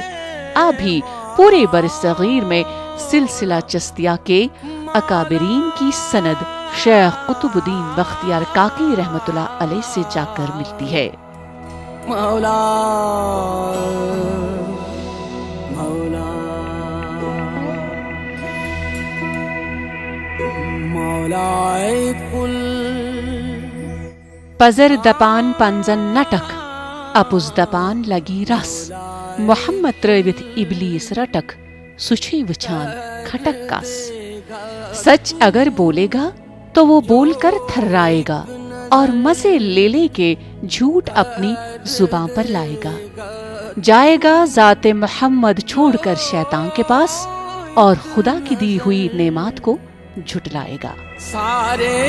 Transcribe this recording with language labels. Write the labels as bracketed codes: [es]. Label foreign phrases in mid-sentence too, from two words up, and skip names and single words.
[ur] آپ بھی پورے برصغیر میں سلسلہ چشتیہ کے اکابرین کی سند شیخ قطب الدین بختیار کاکی رحمۃ اللہ علیہ سے جا کر ملتی ہے۔ مولا مولا مولائے کل [ks] پزر دپان پنزن نٹک اپز دپان لگی رس محمد ترٲوِتھ ابلیس رٹک سچھی وچھان کھٹک کس۔ [ur] سچ اگر بولے گا تو وہ بول کر تھرائے گا، اور مزے لے لے کے جھوٹ اپنی زباں پر لائے گا۔ جائے گا ذات محمد چھوڑ کر شیطان کے پاس، اور خدا کی دی ہوئی نعمات کو جھٹلائے گا۔